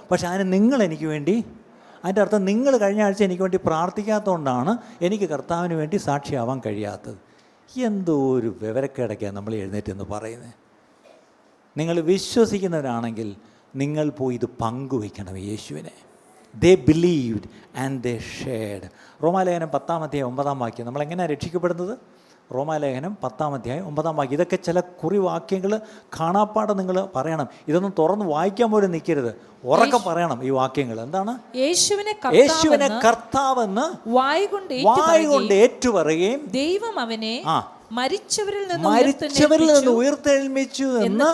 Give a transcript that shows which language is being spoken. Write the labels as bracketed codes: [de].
[ml] പക്ഷേ അതിന് നിങ്ങൾ എനിക്ക് വേണ്ടി, അതിൻ്റെ അർത്ഥം നിങ്ങൾ കഴിഞ്ഞ ആഴ്ച എനിക്ക് വേണ്ടി പ്രാർത്ഥിക്കാത്തതുകൊണ്ടാണ് എനിക്ക് കർത്താവിന് വേണ്ടി സാക്ഷിയാവാൻ കഴിയാത്തത്. എന്തോ ഒരു വിവരക്കേടൊക്കെയാണ് നമ്മൾ എഴുന്നേറ്റെന്ന് പറയുന്നത്. നിങ്ങൾ വിശ്വസിക്കുന്നവരാണെങ്കിൽ നിങ്ങൾ പോയി ഇത് പങ്കുവയ്ക്കണം യേശുവിനെ. [en] They believed and they shared. [ml] റോമാലേഖനം 10:9 നമ്മളെങ്ങനെയാണ് രക്ഷിക്കപ്പെടുന്നത്? റോമാലേഖനം 10:9 ഇതൊക്കെ ചില കുറിവാക്യങ്ങൾ കാണാപ്പാടെ നിങ്ങൾ പറയണം. ഇതൊന്നും തുറന്ന് വായിക്കാൻ പോലും നിൽക്കരുത്, ഉറക്കെ പറയണം ഈ വാക്യങ്ങൾ. എന്താണ്? യേശുവിനെ കർത്താവെന്ന് വായ് കൊണ്ട് ഏറ്റുപറയുകയും ദൈവം അവനെ മരിച്ചവരിൽ നിന്ന് ഉയർത്തെഴുന്നേൽപ്പിച്ചു എന്ന്